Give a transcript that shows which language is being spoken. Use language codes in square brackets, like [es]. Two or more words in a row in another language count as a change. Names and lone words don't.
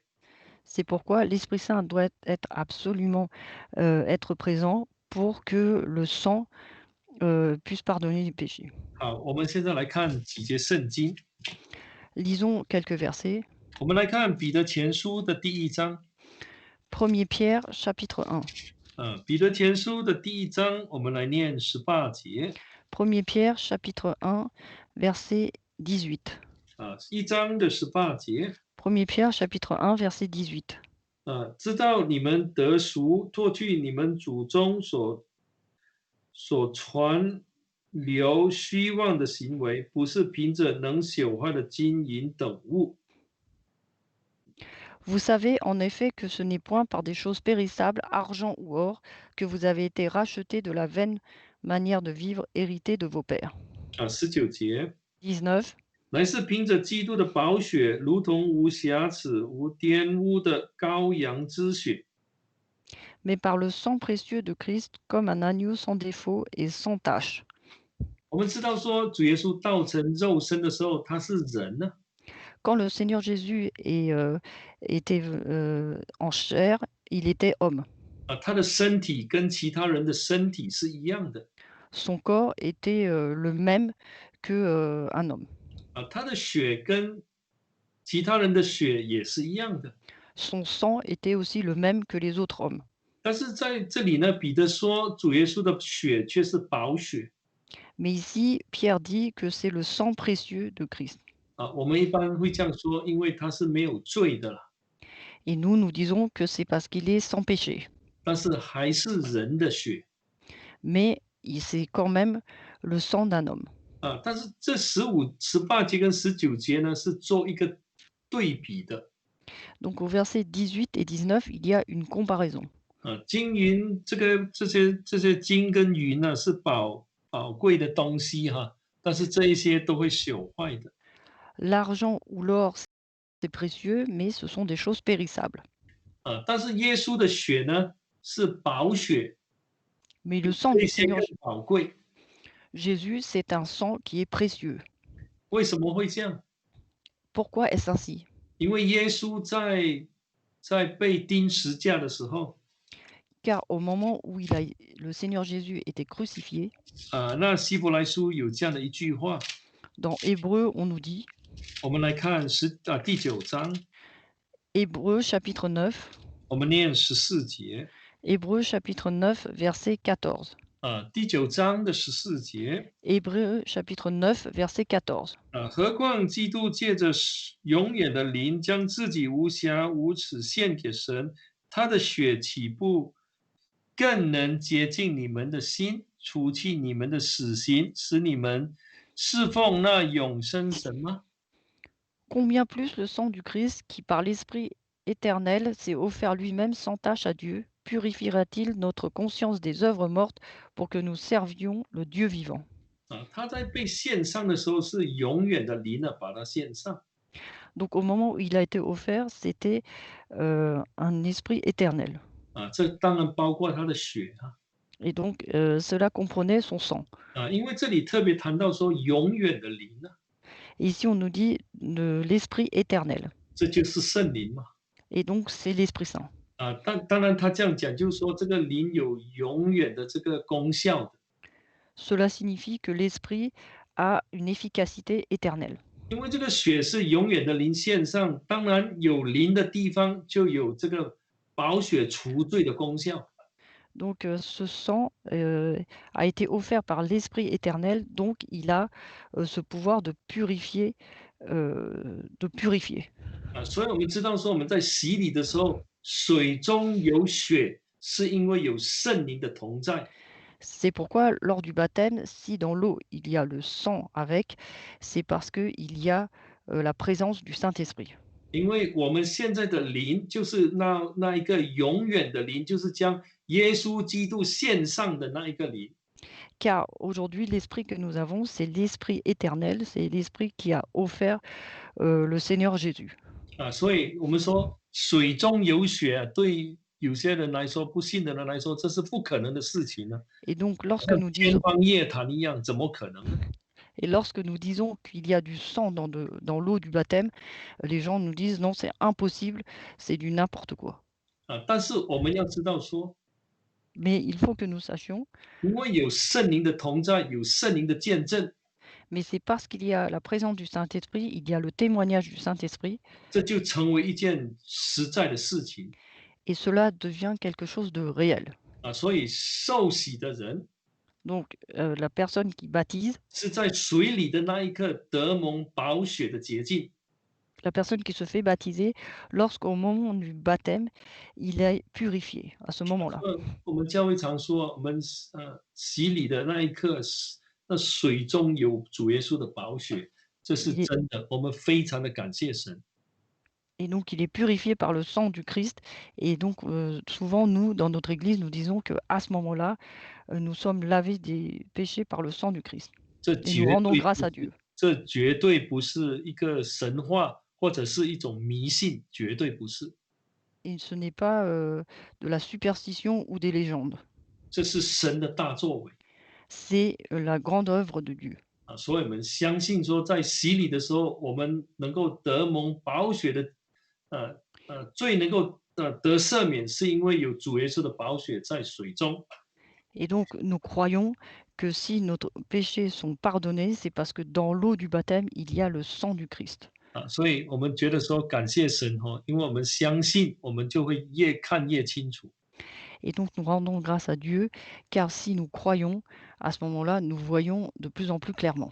[fr] C'est pourquoi l'Esprit Saint doit être absolument être présent pour que le sang puisse pardonner les péchés. [zh] 好，我们现在来看几节圣经。 [fr] Lisons quelques versets. [zh] 我们来看彼得前书的第1章。 [fr] 1 Pierre chapitre 1. [zh] 彼得前书的第一章，我们来念18节。 [fr] 1 Pierre chapitre 1, verset 18. [zh] 1章的18节。 [fr] 1 Pierre chapitre 1, verset 18. [zh] 知道你们得赎，脱去你们祖宗所传流虚妄的行为，不是凭着能朽坏的金银等物。 [fr] Vous savez en effet que ce n'est point par des choses périssables, argent ou or, que vous avez été rachetés de la vaine manière de vivre héritée de vos pères. [zh] 19节。 [fr] 19. [zh] 乃是凭着基督的宝血，如同无瑕疵、无玷污的羔羊之血。 [fr] Mais par le sang précieux de Christ, comme un agneau sans défaut et sans tache. [zh] 我们知道说，主耶稣道成肉身的时候，他是人呢。 [fr] Quand le Seigneur Jésus était en chair, il était homme. [zh] 他的身体跟其他人的身体是一样的。 [fr] Son corps était le même que un homme. [zh] 他的血跟其他人的血也是一样的。 [fr] Son sang était aussi le même que les autres hommes. [zh] 但是在这里呢，彼得说主耶稣的血却是宝血。 [fr] Mais ici, Pierre dit que c'est le sang précieux de Christ. [zh] 我们一般会这样说，因为他是没有罪的啦。 [fr] Et nous, nous disons que c'est parce qu'il est sans péché. [zh] 但是还是人的血。 [fr] Mais c'est quand même le sang d'un homme. [zh] 但是这18节跟19节呢，是做一个对比的。 [fr] Donc au verset 18 et 19, il y a une comparaison. [zh] 金银这些金跟银呢，是宝贵的东西哈，但是这一些都会朽坏的。 [fr] L'argent ou l'or, c'est précieux, mais ce sont des choses périssables. [zh] 但是耶稣的血呢，是宝血， [fr] Mais le sang [zh] 这 [fr] du [zh] 些 [fr] Seigneur [zh] 更宝贵。 [fr] Jésus, c'est un sang qui est précieux. [zh] 为什么会这样？ [fr] Pourquoi est-ce ainsi? [zh] 因为耶稣在被钉十架的时候， [fr] Car au moment où le Seigneur Jésus était crucifié, [zh] 那希伯来书有这样的一句话， [fr] dans Hébreu, on nous dit, [zh] 我们来看第9章， [fr] Hébreu chapitre 9, [zh] 我们念14节。 [fr] Hébreu chapitre 9, verset 14. [zh] 第9章的14节。 [fr] Hébreu chapitre 9, verset 14. [zh] 何况基督借着永远的灵，将自己无瑕无耻献给神，他的血岂不更能洁净你们的心，除去你们的死刑，使你们侍奉那永生神吗？ [fr] Combien plus le sang du Christ, qui par l'Esprit éternel s'est offert lui-même sans tache à Dieu, purifiera-t-il notre conscience des œuvres mortes pour que nous servions le Dieu vivant? [zh] 他在被献上的时候是永远的灵呢，把他献上。 [fr] Donc au moment où il a été offert, c'était un esprit éternel. [zh] 这当然包括他的血啊。 [fr] Et donc cela comprenait son sang. [zh] 因为这里特别谈到说永远的灵呢， [fr] Et ici on nous dit l'esprit éternel. [zh] 这就是圣灵嘛。 [fr] Et donc c'est l'Esprit Saint. [zh] 当然他这样讲，就是说这个灵有永远的这个功效的。 [fr] Cela signifie que l'esprit a une efficacité éternelle. [zh] 因为这个血是永远的灵献上，当然有灵的地方就有这个宝血除罪的功效。 [fr] Donc ce sang a été offert par l'Esprit éternel, donc il a ce pouvoir de purifier. [zh] 所以我们知道说我们在洗礼的时候，水中有血，是因为有圣灵的同在。 [fr] C'est pourquoi lors du baptême, si dans l'eau il y a le sang avec, c'est parce qu'il y a la présence du Saint-Esprit. [zh] 因为我们现在的灵就是那一个永远的灵，就是将耶稣基督献上的那一个灵。 [fr] Car aujourd'hui, l'esprit que nous avons, c'est l'esprit éternel, c'est l'esprit qui a offert le Seigneur Jésus. [zh] 所以我们说水中有血，对有些人来说，不信的人来说，这是不可能的事情呢。 [fr] Et donc, [zh] 像天方夜谭一样，怎么可能呢？ [fr] lorsque nous disons qu'il y a du sang dans l'eau du baptême, les gens nous disent non, c'est impossible, c'est du n'importe quoi. [zh] 但是我们要知道说， [fr] Mais il faut que nous sachions, [zh] 因为有圣灵的同在，有圣灵的见证， [fr] mais c'est parce qu'il y a la présence du Saint-Esprit, il y a le témoignage du Saint-Esprit, [zh] 这就成为一件实在的事情。 [fr] et cela devient quelque chose de réel. [zh] 所以受洗的人 [fr] Donc la personne qui baptise, [zh] 是在水里的那一刻得蒙宝血的洁净。 [fr] la personne qui se fait baptiser, lorsqu'au moment du baptême, il est purifié à ce moment-là. [zh] 我们教会常说，我们洗礼的那一刻，那水中有主耶稣的宝血，这是 [fr] Il est- [zh] 真的。我们非常的感谢神。 [fr] et donc il est purifié par le sang du Christ. Et donc souvent, nous, dans notre Église, nous disons qu'à ce moment-là, nous sommes lavés des péchés par le sang du Christ. [zh] 这 [fr] Et [zh] 绝 [fr] nous rendons [zh] 对 [fr] grâce [zh] 不 [fr] à [zh] 是， [fr] Dieu. [zh] 这绝对不是一个神话，或者是一种迷信，绝对不是。 [fr] Et ce n'est pas de la superstition ou des légendes. [zh] 这是神的大作为。 [fr] C'est la grande œuvre de Dieu. [zh] 所以我们相信说，在洗礼的时候，我们能够得蒙宝血的，罪能够得赦免，是因为有主耶稣的宝血在水中。 [fr] Et donc nous croyons que si nos péchés sont pardonnés, c'est parce que dans l'eau du baptême, il y a le sang du Christ. [zh] 所以我们觉得说感谢神因为我们相信，我们就会越看越清楚。 [fr] Et donc nous rendons grâce à Dieu, car si nous croyons, à ce moment-là, nous voyons de plus en plus clairement.